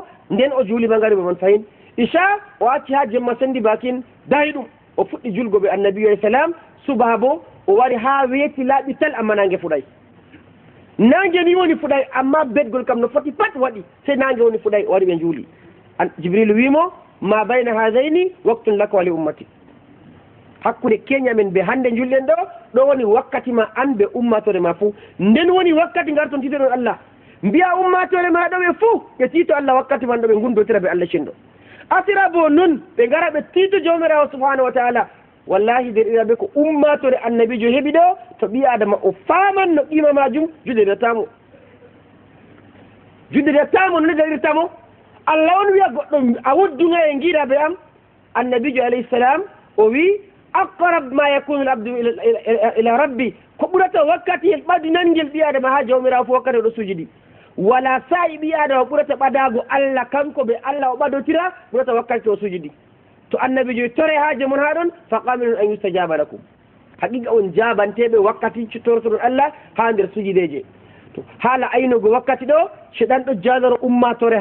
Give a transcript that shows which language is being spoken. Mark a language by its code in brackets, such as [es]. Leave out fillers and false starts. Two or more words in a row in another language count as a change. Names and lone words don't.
[ff] nden o juuli magariba man fayin isha o acci ha jemma sendi bakin dayi ɗum o fuɗɗi julgo ɓe annabiyo [ar] عليه السلام [ff] subaha bo o wari ha weeti laaɓi tal amma nangue fuɗay nangue ni woni fuɗay amma bedgol kam no foti pat waɗi sey nangue woni fuɗay o wari ɓe juuli jibril wimo [ar] ما بين هذين وقت لك ولأمتي [ff] hakkude keñamen ɓe hande julɗen ɗo woni wakkati ma an ɓe ummatore ma fuu nden woni wakkati garton titoɗon Allah mbiya ummatore ma ɗo ɓe fuu ɓe tiito Allah wakkati man ɗo ɓe gundotira ɓe Allah cenɗo asira bo noon ɓe gara ɓe tiito jawmirawo [ar] سبحانه وتعالى [ff] wallahi derɗiraɓe ko ummatore annabijo heeɓi ɗo to ɓi adama o faman no qima majum juɗeɗetamo no derɗirtamo Allah on wiya goɗɗo a wodduga e giiɗaɓe am annabijo [ar] عليه السلام [ff] o wi [ar] أقرب ما يكون ال عبد إلى ربي [ff] ko ɓurata wakkati el ɓadi nangel ɓi adama ha jawmirawo fo wakkati oɗo sujudi wala sa'i ɓi adama ɓurata ɓadago Allah kanko ɓe Allah o ɓadotira ɓurata wakkati o sujudi to annabijo tore haaje mon ha ɗon fa [ar] قمن أن يستجاب لكم [ff] haqiqa on jabanteɓe wakkati cittortoɗon Allah ha nder sujudeje to haala aynugo wakkati ɗo seɗan ɗo jaloro ummatore